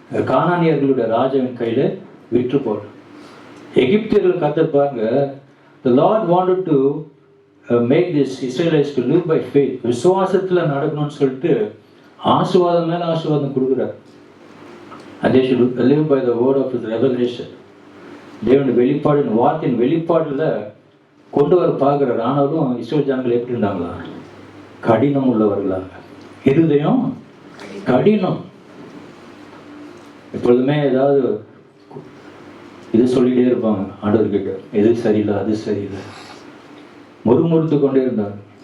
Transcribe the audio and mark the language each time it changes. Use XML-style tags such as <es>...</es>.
<ta>கானானியர்களுடைய ராஜாவின் கையில விட்டு போடு. எகிப்தியர்கள் கர்த்தர் பாருங்க,</ta> <en>the Lord wanted to make this Israelites to live by faith.</en> <ta>விசுவாசத்துல நடக்கணும்னு சொல்லிட்டு ஆசீர்வாதம் மேல ஆசீர்வாதம் கொடுக்குறார்.</ta> <en>and they should live by the word of his revelation.</en> <ta>தேவனுடைய வெளிப்பாடு, வார்த்தையின் வெளிப்பாடுல கொண்டு வர பார்க்கிறார். ஆனாலும் இஸ்ரவேல் ஜனங்கள் எப்படி இருந்தாங்களா, கடினம் உள்ளவர்களாக, இருதயம் கடினம். எப்பொழுதுமே ஏதாவது இது சொல்லிட்டே இருப்பாங்க ஆண்டவர்கிட்ட, எது சரியில்லை அது சரியில்லை, முறுமுறுத்து கொண்டே இருந்தார்.</ta>